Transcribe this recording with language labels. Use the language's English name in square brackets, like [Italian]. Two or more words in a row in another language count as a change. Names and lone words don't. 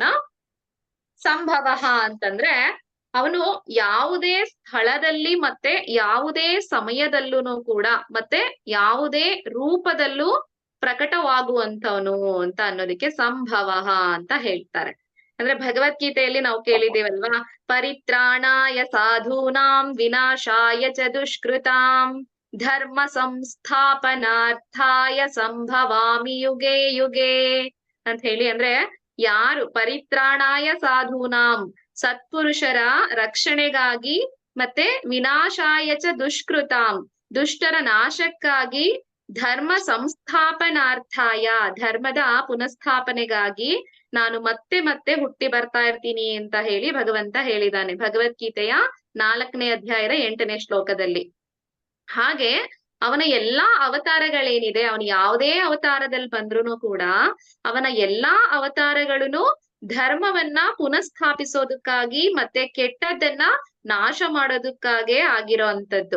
[Kannada] ಸಂಭವ ಅಂತಂದ್ರೆ ಅವನು ಯಾವುದೇ ಸ್ಥಳದಲ್ಲಿ ಮತ್ತೆ ಯಾವುದೇ ಸಮಯದಲ್ಲೂ ಕೂಡ ಮತ್ತೆ ಯಾವುದೇ ರೂಪದಲ್ಲೂ ಪ್ರಕಟವಾಗುವಂತವನು ಅಂತ ಅನ್ನೋದಕ್ಕೆ ಸಂಭವ ಅಂತ ಹೇಳ್ತಾರೆ. ಅಂದ್ರೆ ಭಗವದ್ಗೀತೆಯಲ್ಲಿ ನಾವು ಕೇಳಿದೇವಲ್ವಾ, [Sanskrit] ಪರಿತ್ರಾಣಾಯ ಸಾಧೂನಾಂ ವಿನಾಶಾಯ ಚ ದುಷ್ಕೃತಾಂ ಧರ್ಮ ಸಂಸ್ಥಾಪನಾರ್ಥಾಯ ಸಂಭವಾಮಿ ಯುಗೆ ಯುಗೆ [Kannada] ಅಂತ ಹೇಳಿ. ಅಂದ್ರೆ ಯಾರು [Sanskrit] ಪರಿತ್ರಾಣಾಯ ಸಾಧೂನಾಂ, [Kannada] ಸತ್ಪುರುಷರ ರಕ್ಷಣೆಗಾಗಿ, ಮತ್ತೆ [Sanskrit] ವಿನಾಶಾಯ ಚ ದುಷ್ಕೃತಾಂ, [Kannada] ದುಷ್ಟರ ನಾಶಕ್ಕಾಗಿ, [Sanskrit] ಧರ್ಮ ಸಂಸ್ಥಾಪನಾರ್ಥಾಯ, [Kannada] ಧರ್ಮದ ಪುನಃಸ್ಥಾಪನೆಗಾಗಿ ನಾನು ಮತ್ತೆ ಮತ್ತೆ ಹುಟ್ಟಿ ಬರ್ತಾ ಇರ್ತೀನಿ ಅಂತ ಹೇಳಿ ಭಗವಂತ ಹೇಳಿದಾನೆ ಭಗವದ್ಗೀತೆಯ 4ನೇ ಅಧ್ಯಾಯದ 8ನೇ ಶ್ಲೋಕದಲ್ಲಿ. ಹಾಗೆ ಅವನ ಎಲ್ಲಾ ಅವತಾರಗಳೇನಿದೆ, ಅವನು ಯಾವುದೇ ಅವತಾರದಲ್ಲಿ ಬಂದ್ರು ಕೂಡ ಅವನ ಎಲ್ಲಾ ಅವತಾರಗಳನ್ನು ಧರ್ಮವನ್ನ ಪುನಃಸ್ಥಾಪಿಸೋದಕ್ಕಾಗಿ ಮತ್ತೆ ಕೆಟ್ಟದ್ದನ್ನ ನಾಶ ಮಾಡೋದಕ್ಕಾಗೇ ಆಗಿರೋ ಅಂತದ್ದು.